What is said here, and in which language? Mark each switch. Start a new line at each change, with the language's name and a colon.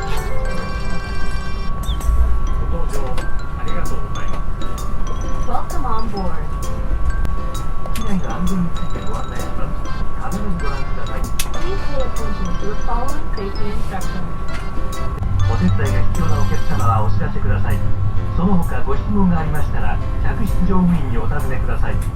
Japanese: ご搭乗ありがとうございます。
English: Welcome on board.
Japanese: 機内の安全についてご案内します。必ずご覧ください。
English: Please pay attention to the following safety instructions.
Japanese: お手伝いが必要なお客様はお知らせください。その他ご質問がありましたら客室乗務員にお尋ねください。